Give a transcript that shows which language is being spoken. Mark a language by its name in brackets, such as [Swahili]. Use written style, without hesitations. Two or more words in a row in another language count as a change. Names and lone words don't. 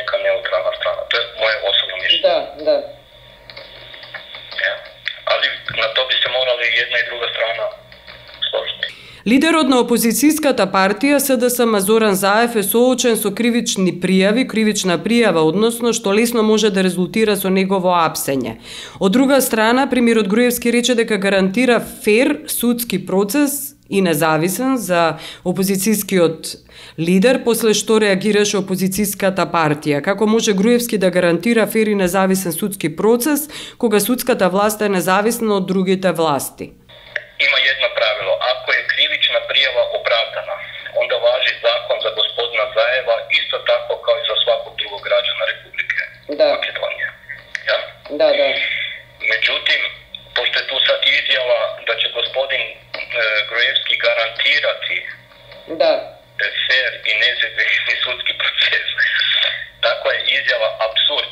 [Croatian] neutralna strana. To je moje osobno mišljenje. Da. Ja. Ali na to bi se morali jedna i druga strana složiti. [Macedonian] Лидерот на опозицијската партија СДСМ Зоран Заев е соочен со кривична пријава, односно што лесно може да резултира со негово апсење. Од друга страна, премиерот Груевски рече дека гарантира фер судски процес и независен за опозицијскиот лидер, после што реагираше опозицијската партија. Како може Груевски да гарантира фер и независен судски процес, кога судската власт е независна од другите власти? Има едно правило. Ако е кривична пријава оправдана, [Croatian] onda važi zakon za gospodina Zajeva isto tako kao i za svakog drugog građana Republike Makedonije. Ja? Da. Međutim, pošto je tu sad izjava da će gospodin Gruevski garantirati fair i nezavisni sudski proces, takva je izjava apsurd.